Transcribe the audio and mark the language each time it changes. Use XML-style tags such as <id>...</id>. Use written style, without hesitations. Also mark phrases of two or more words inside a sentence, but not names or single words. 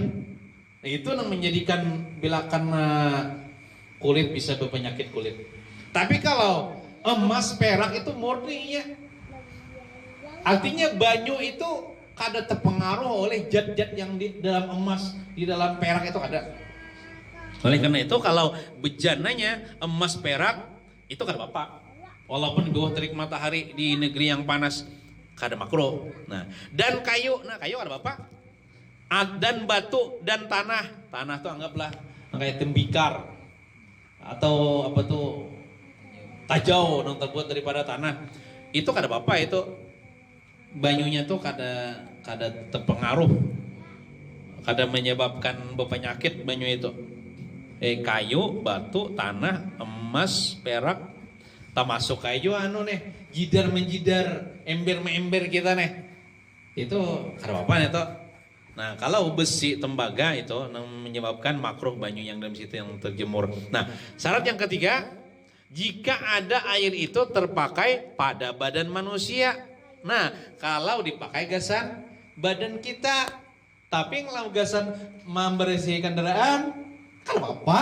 <id>Nah, itu yang menjadikan bila kena kulit bisa berpenyakit kulit. Tapi kalau emas perak itu murninya, artinya banyu itu kada terpengaruh oleh zat-zat yang di dalam emas, di dalam perak itu ada. Oleh karena itu kalau bejananya emas perak itu kada apa-apa. Walaupun di bawah terik matahari di negeri yang panas kada makruh. Nah, dan kayu, kayu kada apa-apa. Dan batu dan tanah itu anggaplah kayak tembikar atau apa tuh tajau yang terbuat daripada tanah.</id> <bjn>Itu kada apa itu banyunya tuh kada terpengaruh, kada menyebabkan penyakit banyu itu.</bjn> <id>Kayu, batu, tanah, emas, perak, termasuk kayu jidar menjidar, ember ember kita itu kada apa itu. Nah kalau besi tembaga itu menyebabkan makruh banyu yang dalam situ yang terjemur. Nah syarat yang ketiga, jika ada air itu terpakai pada badan manusia. Nah kalau dipakai gasan badan kita, tapi kalau gasan membersihkan kendaraan, kan apa?</id>